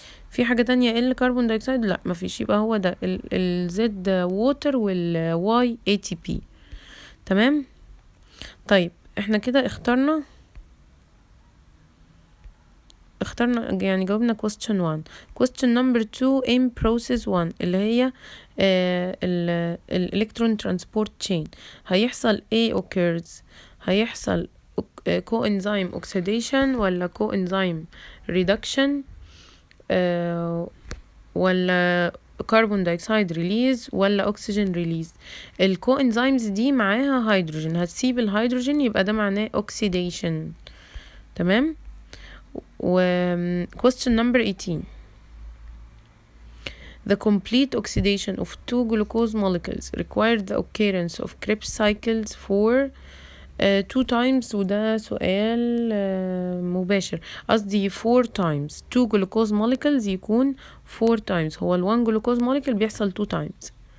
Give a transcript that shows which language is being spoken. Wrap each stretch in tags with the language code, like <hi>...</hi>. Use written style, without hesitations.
<ar>في حاجة تانية L كربون دايوكسيد؟ لا مفيش، يبقى هو ده ال Z ووتر وال Y ATP. تمام. طيب احنا كده اخترنا يعني جاوبنا</ar> <en>question 1. question number 2 in process 1</en> <ar>اللي هي</ar> <en>ال electron transport chain.</en> <ar>هيحصل A occurs، هيحصل</ar> <en>coenzyme oxidation</en> <ar>ولا</ar> <en>coenzyme reduction</en> <ar>ولا كربون دايوكسيد ريليز ولا اكسجين ريليز. الكوانزيمز دي معاها هيدروجين، هتسيب الهيدروجين يبقى ده معناه اوكسيديشن. تمام. و question number 18.</ar> <en>The complete oxidation of 2 glucose molecules required the occurrence of Krebs cycles for 2 times.</en> <ar>وده سؤال مباشر، قصدي</ar> <en>4 times. 2 glucose molecules يكون 4 times.</en> <ar>هو ال 1 glucose molecule بيحصل 2 times.</ar>